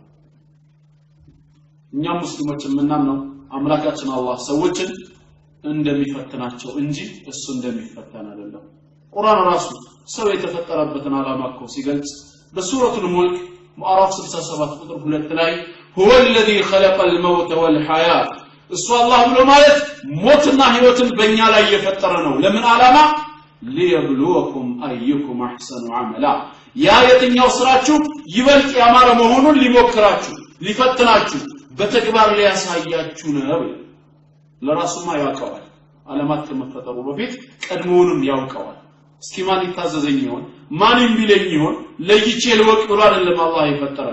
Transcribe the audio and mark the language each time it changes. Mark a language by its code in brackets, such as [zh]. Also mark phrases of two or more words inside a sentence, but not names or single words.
[am] እኛ ሙስሊሞች የምናምነው አምላካችን አላህ ሰዎችን እንደሚፈትናቸው እንጂ እሱ እንደሚፈተን አይደለም ቁርአን ራሱ ሰው የተፈጠረበትን ዓላማ እኮ ሲገልጽ በሱረቱል ሙልክ ምዕራፍ 67 ቁጥር 2 ላይ [ar] هو الذي خلق الموت والحياة [am] እሱ አላህ ብሎ ማለት ሞትና ህይወትን በእኛ ላይ የፈጠረ ነው ለምን ዓላማ [ar] ليبلوكم ايكم احسن عملا [am] ያ የትኛው ስራችሁ ይበልጥ ያማረ መሆኑን ሊሞክራችሁ ሊፈትናችሁ በተግባር ሊያሳያችሁ ነው ለራሱማ ያውቀዋል ዓለማት ከመፈጠሩ በፊት ቀድሞውንም ያውቀዋል እስኪ ማን ይታዘዘኝ ይሆን ማንም ቢለኝ ይሆን ለይቼ ልወቅ ብሎ አይደለም አላህ ይፈጠራል